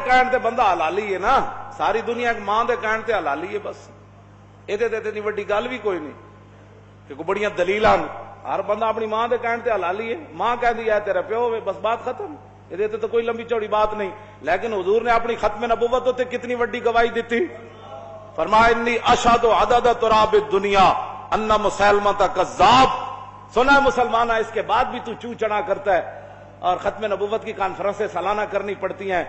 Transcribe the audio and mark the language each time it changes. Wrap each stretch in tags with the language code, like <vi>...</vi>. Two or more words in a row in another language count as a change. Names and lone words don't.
<pa>کہن تے بندہ حلالی ہے نا، ساری دنیا ایک ماں دے کہن تے حلالی ہے بس. اے تے اتنی وڈی گل بھی کوئی نہیں کہ کوئی بڑیاں دلیلاں، ہر بندہ اپنی ماں دے کہن تے حلالی ہے. ماں کہندی ہے تیرا پیو ہوئے بس بات ختم.</pa> <ur>یہ تو کوئی لمبی چوڑی بات نہیں. لیکن حضور نے اپنی ختم نبوت ہوتے کتنی وڈی گواہی دیتی.</ur> <ar>فرمایا انی اشہد عدد تراب الدنیا ان مسلمہ کذاب.</ar> <ur>سنا مسلمانہ اس کے بعد بھی تو چو چڑا کرتا ہے اور ختم نبوت کی کانفرنسیں سالانہ کرنی پڑتی ہیں.</ur>